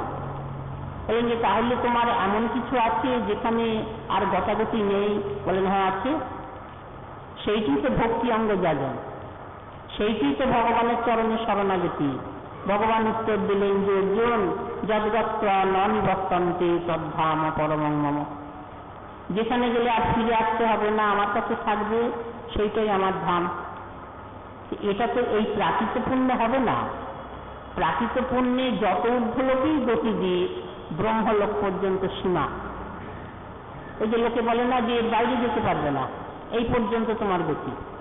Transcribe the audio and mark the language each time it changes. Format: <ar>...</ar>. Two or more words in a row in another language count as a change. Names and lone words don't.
<bn>বলেন যে তাহলে তোমার এমন কিছু আছে যেখানে আর গতাগতি নেই? বলেন হ্যাঁ আছে। সেইটি তো ভক্তি অঙ্গ যাজন, সেইটি তো ভগবানের চরণে শরণাগতি। ভগবান উত্তর দিলেন যে অর্জুন,</bn> <sa>যদ্গত্বা ন নিবর্তন্তে তদ্ধাম পরমং মম।</sa> <bn>যেখানে গেলে আর ফিরে আসতে হবে না, আমার কাছে থাকবে, সেইটাই আমার ধাম। এটা তো এই প্রাকৃত পুণ্য হবে না। প্রাকৃত পুণ্যে যত ঊর্ধ্বলোকেই গতি দিয়ে ব্রহ্মলোক পর্যন্ত সীমা। ওই যে লোকে বলে না যে বাইরে যেতে পারবে না, এই পর্যন্ত তোমার গতি।</bn>